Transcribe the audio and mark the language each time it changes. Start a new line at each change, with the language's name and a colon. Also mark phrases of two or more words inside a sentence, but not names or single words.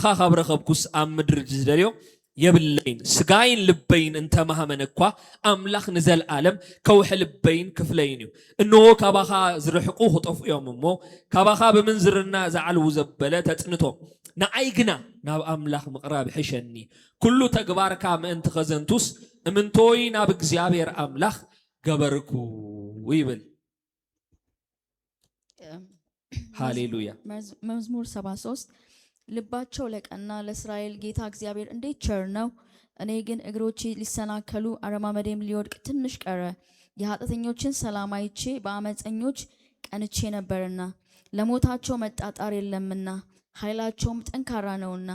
Tigrinya: ካብ ረኸብኩስ ኣብ ምድሪ ዝደልዮ የብለይን። ስጋይን ልበይን እንተማህመን እኳ ኣምላኽ ንዘለዓለም ከውሒ ልበይን ክፍለይን እዩ። እንሆ ካባኻ ዝርሕቁ ክጠፍኦም እሞ ካባኻ ብምንዝርና ዝዓልው ዘበለ ተጽንቶም። ንዓይ ግና ናብ ኣምላኽ ምቕራብ ሕሸኒ ኩሉ ተግባርካ ምእንቲ ኸዘንቱስ እምንቶይ ናብ እግዚአብሔር ኣምላኽ ገበርኩ ይብል። ሃሌሉያ።
Amharic: መዝሙር 73 ልባቸው ለቀና ለእስራኤል ጌታ እግዚአብሔር እንዴት ቸር ነው። እኔ ግን እግሮቼ ሊሰናከሉ አረማመዴም ሊወድቅ ትንሽ ቀረ። የኃጢአተኞችን ሰላም አይቼ በአመፀኞች ቀንቼ ነበርና ለሞታቸው መጣጣር የለምና ኃይላቸውም ጠንካራ ነውና